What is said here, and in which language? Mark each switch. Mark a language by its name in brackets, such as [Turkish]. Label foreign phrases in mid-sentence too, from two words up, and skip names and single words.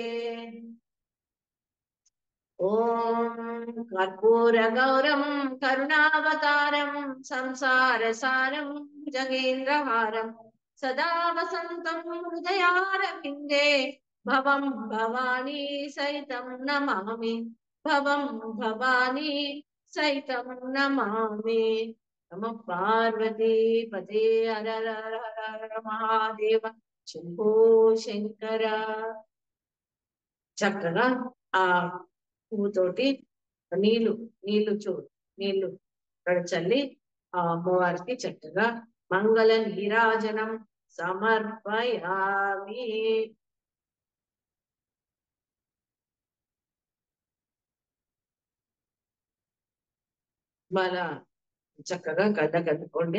[Sanskrit] ओम कर्पूर गौरम करुणावतारम संसार सारम जगेन्द्रहारम सदा वसन्तं हृदयारविन्दे भवं भवानी सहितं नमामि भवं भवानी सहितं नमामि नमः पार्वती पते हर हर हर महादेव शंभो शंकर [Telugu] చక్కగా ఆ పువ్వుతోటి నీళ్లు చల్లి ఆ అమ్మవారికి చక్కగా [Sanskrit] మంగళ నీరాజనం సమర్పయామి [Telugu] మన చక్కగా కదుకోండి.